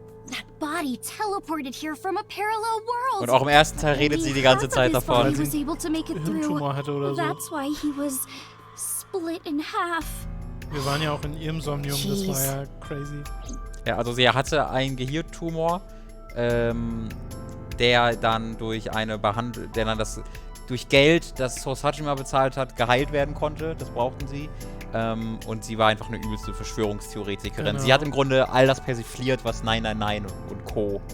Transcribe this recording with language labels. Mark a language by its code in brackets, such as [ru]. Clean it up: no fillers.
[en] That body teleported here from a parallel world. [de] Und auch im ersten Teil redet sie die ganze Zeit davon. Weil sie Hirntumor hatte oder so. [en] That's why he was split in half. [de] Wir waren ja auch in ihrem Somnium, das war ja crazy. Ja, also sie hatte einen Gehirntumor, der dann durch eine Behandlung, durch Geld, das Sosajima bezahlt hat, geheilt werden konnte. Das brauchten sie. Und sie war einfach eine übelste Verschwörungstheoretikerin. Genau. Sie hat im Grunde all das persifliert, was 999 und Co.